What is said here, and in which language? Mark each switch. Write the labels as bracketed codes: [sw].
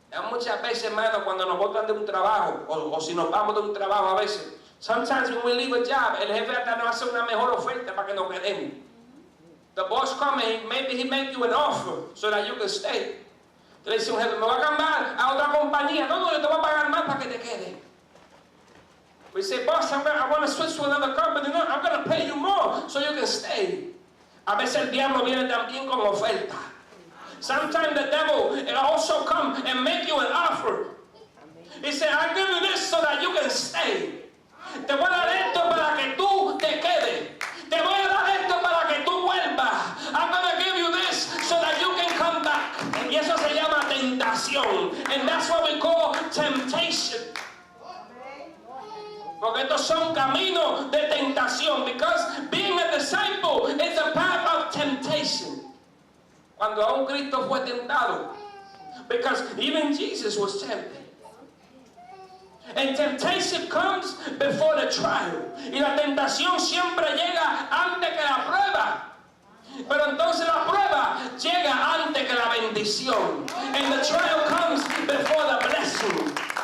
[es] Muchas veces, hermano, cuando nos botan de un trabajo, o si nos vamos de un trabajo a veces, [en] sometimes when we leave a job, [es] el jefe hasta nos hace una mejor oferta para que nos quedemos. [en] The boss comes and maybe he make you an offer so that you can stay. [es] Te dice un jefe, me va a cambiar a otra compañía. No, yo te voy a pagar más para que te quedes. [en] We say, boss, I want to switch to another company. No, I'm going to pay you more so you can stay. [es] A veces el diablo viene también con oferta. [en] Sometimes the devil also come and make you an offer. He said, I'll give you this so that you can stay. [es] Te voy a dar esto para que tú te quedes. Te voy a dar esto para que tú vuelvas. [en] I'm going to give you this so that you can come back. [es] Y eso se llama tentación. [en] And that's what we call temptation. [es] Porque estos son caminos de tentación. [en] Because being a disciple is a path of temptation. [es] Cuando aún Cristo fue tentado. [en] Because even Jesus was tempted. And temptation comes before the trial. [es] Y la tentación siempre llega antes que la prueba. Pero entonces la prueba llega antes que la bendición. [en] And the trial comes before the blessing.